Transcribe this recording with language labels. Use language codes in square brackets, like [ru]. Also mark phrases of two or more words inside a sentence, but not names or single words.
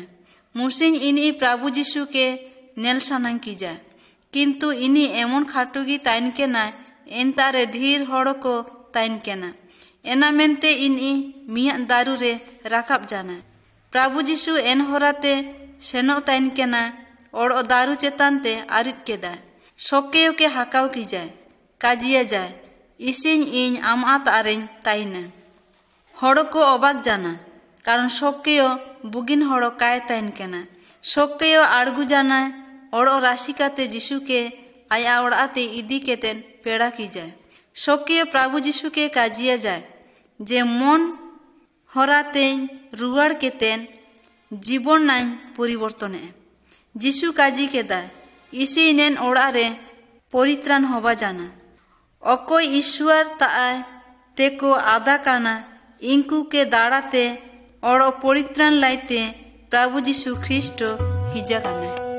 [sat] मुसिन इनी प्रभु जीशु के नेल सानांग की जाए किंतु इनी एमन खाटुगी ताइन केना एंतारे ढीर हड़ो को ताइन केना एना मेनते इनी मिया दारू रे राकाब जाना प्रभु जीशु एन होराते सेनो ताइन केना ओड़ो दारू चेतानते आरित केदा शोकेयो के हाकाव की जाए काजिया जाए इसिन इन आमात आरें ताइना हड़ो को अबाक जाना कारण शोकेयो बुगिन हड़ो काय ताइन केना शोकेयो आड़गु जाना ओड़ो राशिकाते जीशु के आया ओड़ाते इदी केतेन पेड़ा की जाए शोकेयो प्रभु जीशु के काजिया जाए जे मन हराते रुआड़ केतेन जीवन नाइन परिवर्तने जीशु काजी केदा इसी नेन ओड़ारे परित्राण होबा जाना अकोई ईश्वर ताय तेको आदा काना इंकू के दाड़ाते और परित्राण लाइते प्रभु जीशु ख्रिस्ट हिजा काना।